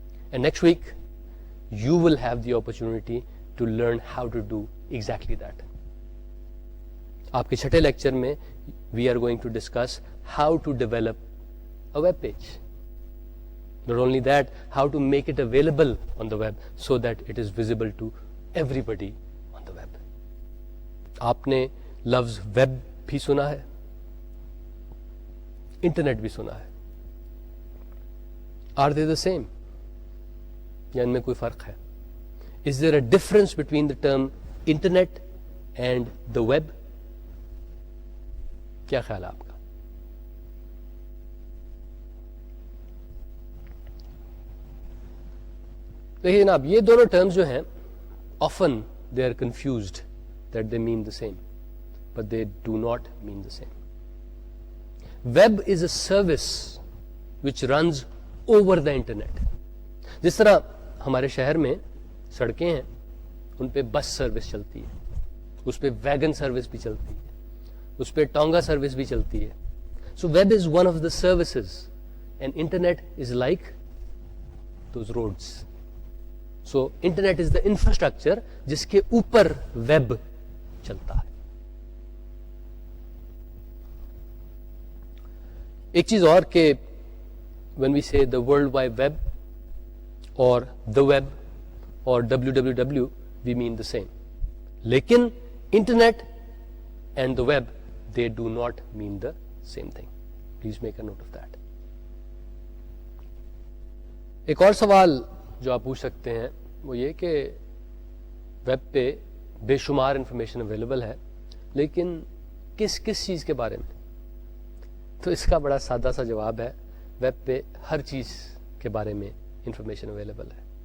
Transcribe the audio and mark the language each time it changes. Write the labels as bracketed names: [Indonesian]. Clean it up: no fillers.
[English] And next week you will have the opportunity to learn how to do exactly that. [Urdu] آپ کے چھٹے lecture میں [English] We are going to discuss how to develop a web page. Not only that, how to make it available on the web so that it is visible to everybody on the web. [Urdu] آپ نے لفظ web بھی سنا ہے, internet بھی سنا ہے. [English] Are they the same? [Urdu] یا ان میں کوئی فرق ہے؟ [English] Is there a difference between the term internet and the web? [Urdu] کیا خیال ہے آپ کا؟ دیکھیے جناب, یہ دونوں ٹرمز جو ہیں [English] often they are confused that they mean the same, but they do not mean the same. Web is a service which runs over the internet. [Urdu] جس طرح ہمارے شہر میں سڑکیں ہیں, ان پہ بس سروس چلتی ہے, اس پہ ویگن سروس بھی چلتی ہے, اس پہ ٹونگا سروس بھی چلتی ہے. [English] So web is one of the services and internet is like those roads. So internet is the infrastructure [Urdu] جس کے اوپر ویب چلتا ہے. ایک چیز اور کہ [English] when we say the world wide web or the web or www we mean the same, [Urdu] لیکن internet [English] and the web they do not mean the same thing. Please make a note of that. [Urdu] ایک اور سوال جو آپ پوچھ سکتے ہیں وہ یہ کہ ویب پہ بے شمار انفارمیشن اویلیبل ہے لیکن کس چیز کے بارے میں؟ تو اس کا بڑا سادہ سا جواب ہے، ویب پہ ہر چیز کے بارے میں انفارمیشن اویلیبل ہے.